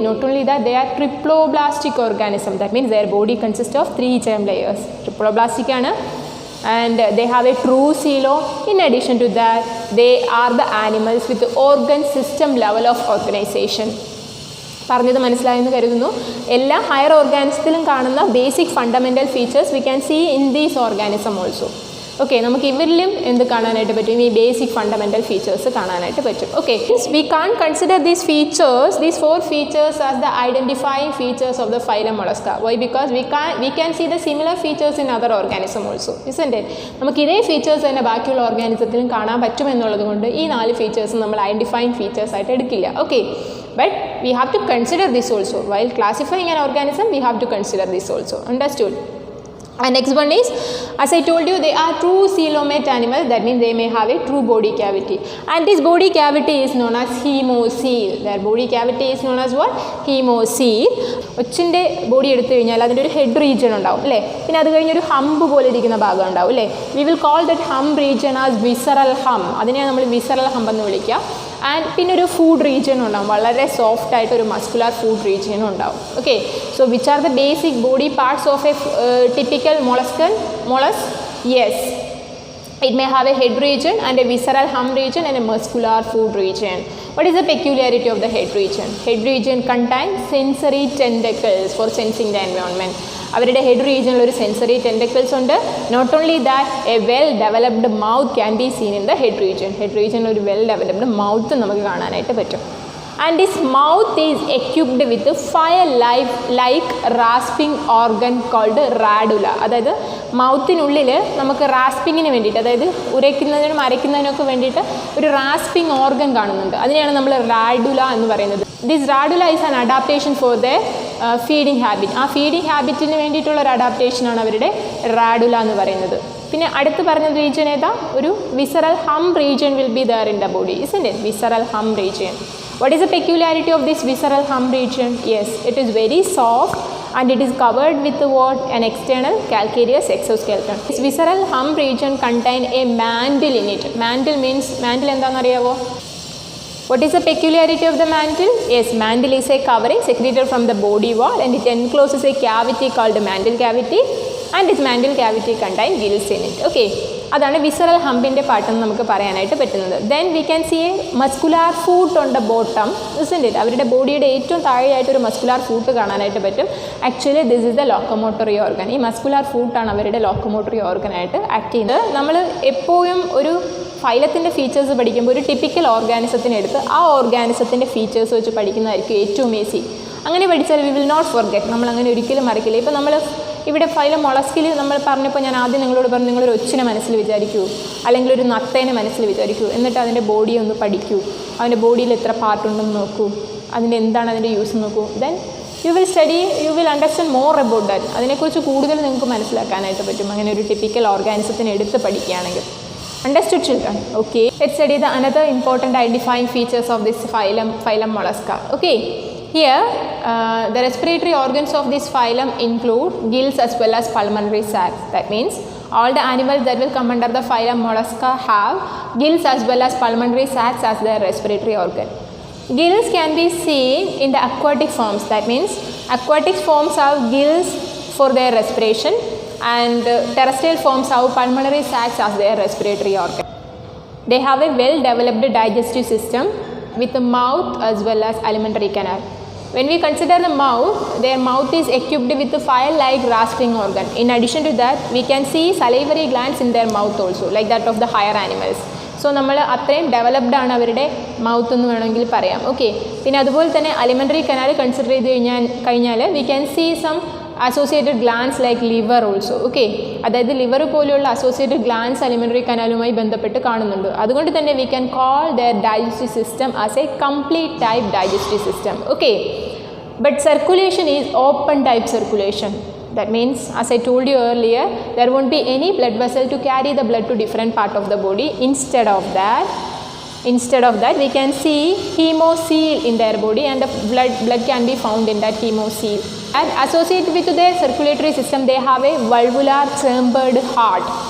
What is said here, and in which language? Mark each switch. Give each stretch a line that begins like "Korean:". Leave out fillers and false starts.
English: Not only that, they are triploblastic organism. That means their body consists of 3 germ layers. Triploblastic ആണ്. And they have a true coelom. In addition to that, they are the animals with the organ system level of organization.
Malayalam: പറഞ്ഞത് മനസ്സിലായെന്ന് കരുതുന്നു. എല്ലാ higher ഓർഗാനിസത്തിലും കാണുന്ന
English: Basic fundamental features we can see in these organism also.
Malayalam: Okay, നമുക്ക് ഇവരിലും എന്ത് കാണാനായിട്ട് പറ്റും? ഈ ബേസിക് ഫണ്ടമെൻ്റൽ ഫീച്ചേഴ്സ് കാണാനായിട്ട് പറ്റും.
English: Okay, we can consider these features, these 4 features as the identifying features of the phylum Mollusca. Why? Because we can see the similar features in other organism also, isn't it?
Malayalam: നമുക്ക് ഇതേ features തന്നെ ബാക്കിയുള്ള ഓർഗാനിസത്തിലും കാണാൻ പറ്റുമെന്നുള്ളത് കൊണ്ട് ഈ 4 ഫീച്ചേഴ്സും നമ്മൾ identifying features ആയിട്ട് എടുക്കില്ല.
English: Okay, but we have to consider this also. While classifying an organism, we have to consider this also. Understood? And next one is, as I told you, they are true coelomate animals. That means they may have a true body cavity, and this body cavity is known as hemocoel. Their body cavity is known as what? Hemocoel.
Malayalam: ഒച്ചിൻ്റെ body എടുത്തു കഴിഞ്ഞാൽ അതിൻ്റെ ഒരു head region ഉണ്ടാവും അല്ലേ, പിന്നെ അത് കഴിഞ്ഞൊരു hump പോലെ ഇരിക്കുന്ന ഭാഗം ഉണ്ടാവും അല്ലേ.
English: We will call that hump region as visceral hump.
Malayalam: അതിനെയാണ് നമ്മൾ വിസറൽ ഹംപ് എന്ന് വിളിക്കുക. ആൻഡ് പിന്നെ ഒരു ഫുഡ് റീജിയൻ ഉണ്ടാവും, വളരെ സോഫ്റ്റ് ആയിട്ട് ഒരു മസ്കുലാർ ഫുഡ് റീജിയനും ഉണ്ടാവും.
English: Okay, so which are the basic body parts of a typical mollusk? Yes, it may have a head region and a visceral hump region and a muscular food region. What is the peculiarity of the head region? Head region contains sensory tentacles for sensing the environment.
Malayalam: അവരുടെ head റീജിയനിൽ ഒരു sensory tentacles ഉണ്ട്.
English: Not only that, a well developed mouth can be seen in the head region.
Malayalam: Head റീജിയനിൽ ഒരു well developed mouth നമുക്ക് കാണാനായിട്ട് പറ്റും.
English: And this mouth is equipped with fire-like rasping organ called radula.
Malayalam: അതായത് മൗത്തിനുള്ളിൽ നമുക്ക് റാസ്പിങ്ങിന് വേണ്ടിയിട്ട്, അതായത് ഉരയ്ക്കുന്നതിനും അരയ്ക്കുന്നതിനൊക്കെ വേണ്ടിയിട്ട് ഒരു റാസ്പിംഗ് ഓർഗൻ കാണുന്നുണ്ട്. അതിനെയാണ് നമ്മൾ റാഡുല എന്ന് പറയുന്നത്.
English: This radula is an adaptation for the feeding habit.
Malayalam: ആ ഫീഡിങ് ഹാബിറ്റിന് വേണ്ടിയിട്ടുള്ള ഒരു അഡാപ്റ്റേഷനാണ് അവരുടെ റാഡുല എന്ന് പറയുന്നത്. പിന്നെ അടുത്ത് പറഞ്ഞ റീജിയൻ ഏതാ?
English: ഒരു visceral hump region will be there in the body, isn't it? Visceral hump region. What is the peculiarity of this visceral hump region? Yes, it is very soft and it is covered with what? An external calcareous exoskeleton. This visceral hump region contain a mantle in it. Mantle means, mantle
Malayalam: എന്താണെന്ന് അറിയാവോ?
English: What is the peculiarity of the mantle? Yes, mantle is a covering secreted from the body wall and it encloses a cavity called mantle cavity, and this mantle cavity contain gills in it.
Malayalam: Okay, അതാണ് visceral ഹമ്പിൻ്റെ പാട്ടെന്ന് നമുക്ക് പറയാനായിട്ട് പറ്റുന്നത്.
English: Then we can see a muscular foot on the bottom, isn't it?
Malayalam: അവരുടെ ബോഡിയുടെ ഏറ്റവും താഴെയായിട്ടൊരു muscular foot കാണാനായിട്ട് പറ്റും.
English: Actually this is the locomotory organ.
Malayalam: ഈ മസ്കുലാർ ഫൂട്ടാണ് അവരുടെ ലോക്കോമോട്ടറി ഓർഗനായിട്ട് ആക്ട് ചെയ്യുന്നത്. നമ്മൾ എപ്പോഴും ഒരു ഫൈലത്തിൻ്റെ ഫീച്ചേഴ്സ് പഠിക്കുമ്പോൾ ഒരു ടിപ്പിക്കൽ ഓർഗാനിസത്തിനെടുത്ത് ആ ഓർഗാനിസത്തിൻ്റെ ഫീച്ചേഴ്സ് വെച്ച് പഠിക്കുന്നതായിരിക്കും ഏറ്റവും ഈസി. അങ്ങനെ പഠിച്ചാൽ
English: We will not forget.
Malayalam: നമ്മൾ അങ്ങനെ ഒരിക്കലും മറക്കില്ല. ഇപ്പോൾ നമ്മൾ ഇവിടെ ഫൈലം മൊളസ്കിൽ നമ്മൾ പറഞ്ഞപ്പോൾ ഞാൻ ആദ്യം നിങ്ങളോട് പറഞ്ഞു, നിങ്ങളൊരു ഒച്ചിനെ മനസ്സിൽ വിചാരിക്കൂ, അല്ലെങ്കിൽ ഒരു നത്തേനെ മനസ്സിൽ വിചാരിക്കൂ, എന്നിട്ട് അതിൻ്റെ ബോഡിയെ ഒന്ന് പഠിക്കൂ, അതിൻ്റെ ബോഡിയിൽ എത്ര പാർട്ടുണ്ടെന്ന് നോക്കൂ, അതിൻ്റെ എന്താണ് അതിൻ്റെ യൂസ് നോക്കൂ.
English: Then you will study, you will understand more about that.
Malayalam: അതിനെക്കുറിച്ച് കൂടുതൽ നിങ്ങൾക്ക് മനസ്സിലാക്കാനായിട്ട് പറ്റും അങ്ങനെ ഒരു ടിപ്പിക്കൽ ഓർഗാനിസത്തിനെ എടുത്ത് പഠിക്കുകയാണെങ്കിൽ.
English: Understood, children? Okay, let's study the another important identifying features of this phylum Mollusca. Okay, here the respiratory organs of this phylum include gills as well as pulmonary sacs. That means all the animals that will come under the phylum Mollusca have gills as well as pulmonary sacs as their respiratory organ. Gills can be seen in the aquatic forms. That means aquatic forms have gills for their respiration, and terrestrial forms have pulmonary sacs as their respiratory organ. They have a well developed digestive system with a mouth as well as alimentary canal. When we consider the mouth, their mouth is equipped with a file-like rasping organ. In addition to that, we can see salivary glands in their mouth also, like that of the higher animals.
Malayalam: So നമ്മൾ അത്രയും developed ആണ് അവരുടെ mouth എന്ന് വേണമെങ്കിൽ പറയാം.
English: okay,
Malayalam: പിന്നെ അതുപോലെ തന്നെ അലിമെൻ്ററി കനാൽ കൺസിഡർ ചെയ്ത് കഴിഞ്ഞാൽ
English: We can see some associated glands like liver also.
Malayalam: Okay, അതായത് ലിവർ പോലെയുള്ള അസോസിയേറ്റഡ് ഗ്ലാൻസ് അലിമെൻ്ററി കനാലുമായി ബന്ധപ്പെട്ട് കാണുന്നുണ്ട്. അതുകൊണ്ട് തന്നെ
English: We can call their digestive system as a complete type digestive system. Okay, but circulation is open type circulation. That means, as I told you earlier, there won't be any blood vessel to carry the blood to different part of the body. Instead of that, we can see hemocoel in their body, and the blood can be found in that hemocoel. And associated with their circulatory system, they have a valvular chambered heart.